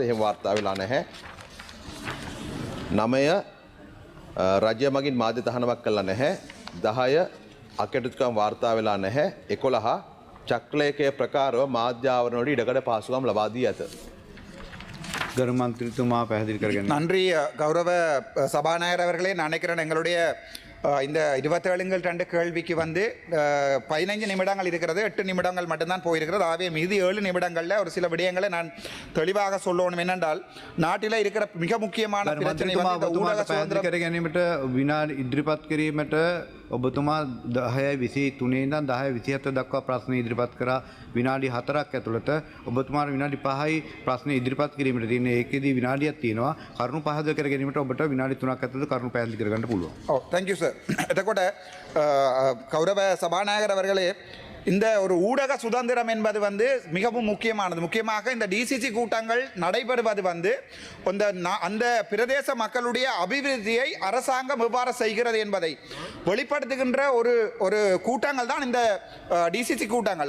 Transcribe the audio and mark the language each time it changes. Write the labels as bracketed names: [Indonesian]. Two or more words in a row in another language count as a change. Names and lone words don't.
[Sinhala] එහෙම වාර්තා වෙලා නැහැ. 9 රජය මගින් මාධ්‍ය තහනමක් කළා නැහැ. 10 අකටයුතුකම් වාර්තා වෙලා නැහැ. 11 චක්‍රලේඛය ප්‍රකාරව මාධ්‍ය ආවරණවලට ඉඩකඩ පහසුකම් ලබා දී ඇත. ගරු මන්ත්‍රීතුමා පැහැදිලි කරගන්න. [Tamil] நன்றி கௌரவ சபாநாயகர் அவர்களே. நான் நினைக்கிறேன் எங்களுடைய இந்த 27 கேள்விக்கு வந்து 15 நிமிடங்கள் இருக்கிறது. 8 நிமிடங்கள் மட்டும்தான் போயிருக்கிறது. ஆகவே மீதி 7 நிமிடங்களில் ஒரு சில விடயங்களை நான் தெளிவாக சொல்லணும். என்னென்றால் நாட்டில் இருக்கிற மிக முக்கியமான பிரச்சனை வந்து இந்த ஊடக சுதந்திரம். [Sinhala] කර ගැනීමට විනාඩි ඉදිරිපත් කිරීමට ඔබතුමා 10:23 ඉඳන් 10:27 දක්වා ප්‍රශ්න ඉදිරිපත් කරා. විනාඩි 4ක් ඇතුළත ඔබතුමාට විනාඩි 5යි ප්‍රශ්න ඉදිරිපත් කිරීමට තියෙන්නේ. ඒකෙදී විනාඩියක් තියෙනවා. කරුණු පහදා කර ගැනීමට ඔබට විනාඩි 3ක් ඇතුළත කරුණු පැහැදිලි කර ගන්න පුළුවන්. [English] Oh thank you sir. [Tamil] එතකොට கௌரவ சபாநாயகர் அவர்களே, இந்த ஒரு ஊடக சுதந்திரம் என்பது வந்து மிகவும் முக்கியமானது. முக்கியமாக இந்த டிசிசி கூட்டங்கள் நடைபெறுவது வந்து அந்த பிரதேச மக்களுடைய அபிவிருத்தியை அரசாங்கம் எவ்வாறு செய்கிறது என்பதை வெளிப்படுத்துகின்ற ஒரு கூட்டங்கள் தான் இந்த டிசிசி கூட்டங்கள்.